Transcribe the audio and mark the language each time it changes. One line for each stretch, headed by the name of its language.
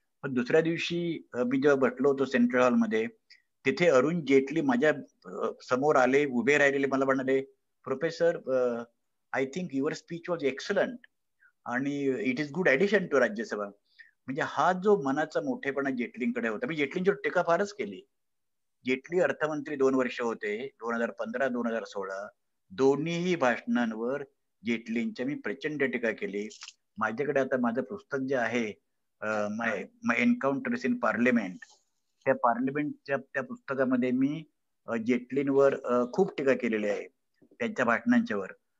Marathi: पण दुसऱ्या दिवशी मी जेव्हा बसलो होतो सेंट्रल हॉलमध्ये, तिथे अरुण जेटली माझ्या समोर आले, उभे राहिलेले. मला म्हणाले,
English: Professor I think your speech was excellent आणि it is good addition to Rajya Sabha.
Marathi: म्हणजे हा जो मनाचा मोठेपणा जेटलींकडे होता. मी जेटलींची टीका फारच केली. जेटली अर्थमंत्री 2 वर्ष होते, 2015-2016. दोन्हीही भाषणांवर जेटलींच्या मी प्रचंड टीका केली. माझ्याकडे आता माझं पुस्तक जे आहे माय एन्काउंटर्स इन पार्लिमेंट, त्या पार्लिमेंटच्या त्या पुस्तकामध्ये मी जेटलींवर खूप टीका केलेली आहे त्यांच्या भाषणांच्यावर.